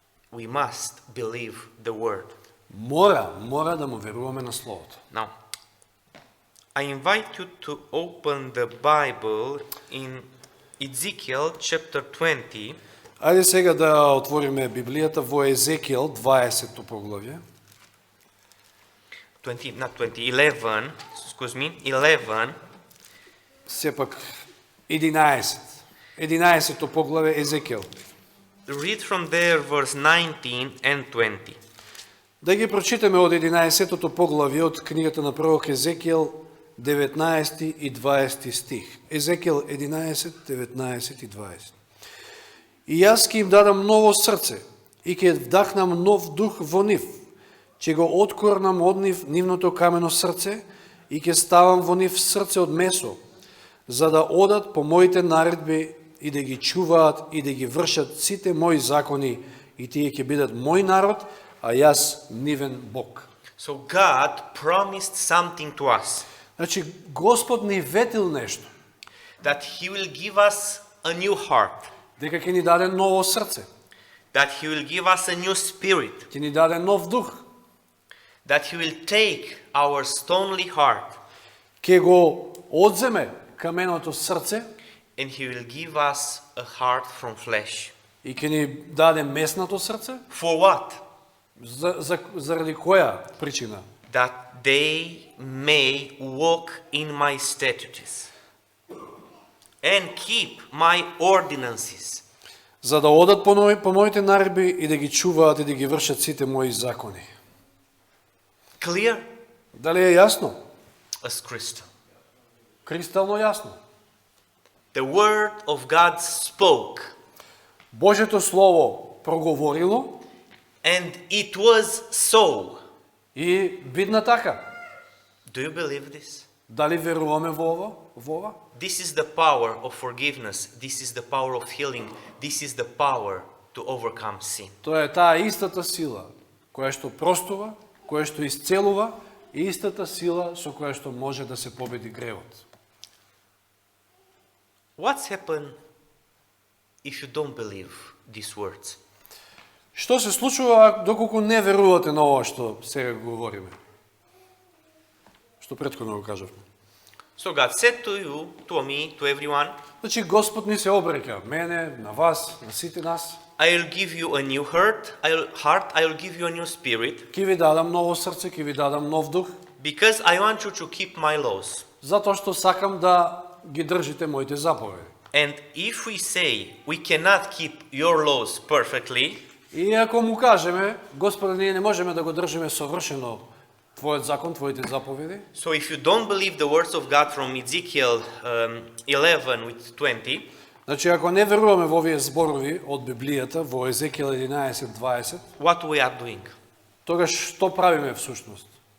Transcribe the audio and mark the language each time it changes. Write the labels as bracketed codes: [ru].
[en] We must believe the word. [mk] Мора да му веруваме на Словото. [en] Now, I invite you to open the Bible in Ezekiel chapter 20. [mk] Ајде сега да отвориме Библијата во Езекиел 20 поглавје. [en] 11, excuse me, 11, [mk] Сепак 11. 11 поглавје Езекиел. [en] read from there verse 19 and 20. [mk] Да ги прочитаме од 11 поглавје од книгата на пророк Езекиел 19 и 20 стих. Езекиел 11, 19 и 20. И јас ќе им дадам ново срце и ќе вдахнам нов дух во нив. Ќе го откорнам од нив нивното камено срце и ќе ставам во нив срце од месо, за да одат по моите наредби и да ги чуваат и да ги вршат сите мои закони и тие ќе бидат мој народ, а јас нивен Бог. [en] So God promised something to us, [mk] Значи, Господ ни ветил нешто, [en] that He will give us a new heart, [mk] дека ќе ни даде ново срце, [en] that He will give us a new spirit, [mk] ќе ни даде нов дух, [en] that He will take our stony heart [mk] ќе го одземе каменото срце [en] and He will give us a heart from flesh. [mk] и ќе ни даде меснато срце. [en] For what? [mk] Заради која причина? [en] That they may walk in my statutes and keep my ordinances. [mk] За да одат по моите наредби и да ги чуваат и да ги вршат сите мои закони. [en] Clear [mk] Дали е јасно? [en] as crystal. [mk] Кристално јасно. [en] The word of God spoke, [mk] Божјето слово проговорило [en] and it was so. [mk] и видна така. [en] Do you believe this? [mk] Дали веруваме во ова? [en] This is the power of forgiveness. This is the power of healing. This is the power to overcome sin. [mk] Тоа е таа истата сила која што простува, која што исцелува и истата сила со која што може да се победи гревот. [en] What's happened if you don't believe these words? [mk] Што се случува доколку не верувате на ова што сега говориме? Што претходно го кажавме. [en] So God said to you, to me, to everyone, [mk] Значи Господ ни се обреќа, мене, на вас, на сите нас. [en] I'll give you a new heart, I'll give you a new spirit, [mk] Ќе ви дадам ново срце, ќе ви дадам нов дух, [en] because I want you to keep my laws. [mk] затоа што сакам да ги држите моите заповеди. [en] And if we say we cannot keep your laws perfectly, [mk] И ако му кажеме, Господе, ние не можеме да го држиме совршено твојот закон, твоите заповеди, [en] so if you don't believe the words of God from Ezekiel 11 with 20, [mk] значи ако не веруваме во овие зборови од Библијата, во Езекиел 11:20, [en] what we are doing? [mk] тогаш што правиме всушност?